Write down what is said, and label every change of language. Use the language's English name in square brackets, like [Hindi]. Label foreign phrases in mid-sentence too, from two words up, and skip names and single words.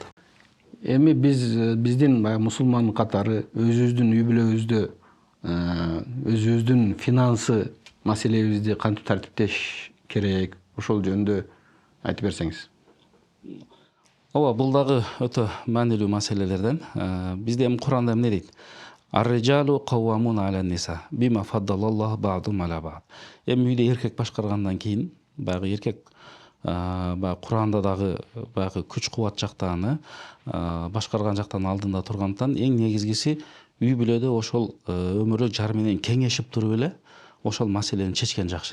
[Kyrgyz] Эми биздин баягы мусулман катары өзүбүздүн үй бүлөбүздө өзүбүздүн финансы маселебизди кантип тартиптеш керек, ошол жөнүндө айтып берсеңиз. Ооба, бул дагы өтө маанилүү маселелерден. Бизде эми Куранда эмне дейт? [Arabic] الرجال قوامون على النساء بما فضل الله بعضهم على بعض. [Kyrgyz] Эми үйдө эркек башкаргандан кийин баягы эркек баягы Куранда дагы баягы күч кубат жактан башкарган жактан алдында тургандыктан эң негизгиси үй бүлөдө ошол өмүрдүк жар менен кеңешип туруп эле ошол маселени чечкен жакшы.